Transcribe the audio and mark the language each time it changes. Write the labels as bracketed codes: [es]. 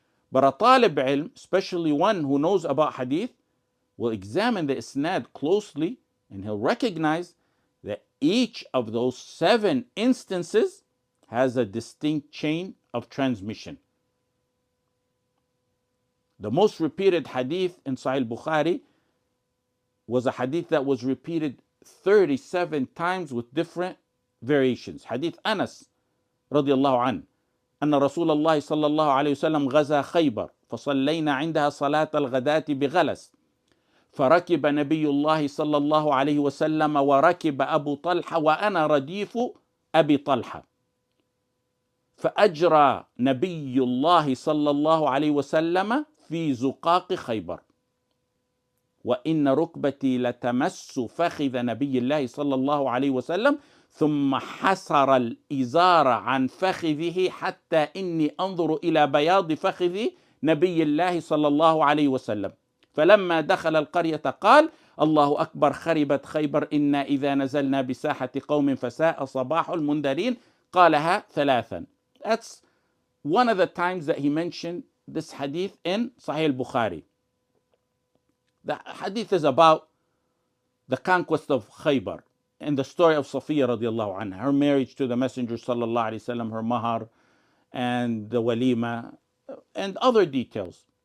[en] But a talib ilm, especially one who knows about hadith, will examine the isnad closely and he'll recognize that each of those 7 instances has a distinct chain of transmission. The most repeated hadith in Sahih al-Bukhari was a hadith that was repeated 37 times with different variations. Hadith Anas radiallahu an. [ar] أن رسول الله صلى الله عليه وسلم غزا خيبر فصلينا عندها صلاة الغداة بغلس فركب نبي الله صلى الله عليه وسلم وركب أبو طلحة وأنا رديف أبي طلحة فأجرى نبي الله صلى الله عليه وسلم في زقاق خيبر وإن ركبتي لتمس فخذ نبي الله صلى الله عليه وسلم ثم حسر الإزار عن فخذه حتى إني أنظر إلى بياض فخذ نبي الله صلى الله عليه وسلم فلما دخل القرية قال الله أكبر خربت خيبر إنا إذا نزلنا بساحة قوم فساء صباح المنذرين قالها 3. [en] That's one of the times that he mentioned this hadith in Sahih al-Bukhari. The hadith is about the conquest of Khaybar and the story of Safiya radiallahu anha, her marriage to the Messenger sallallahu alaihi wasallam, her mahar and the walima and other details.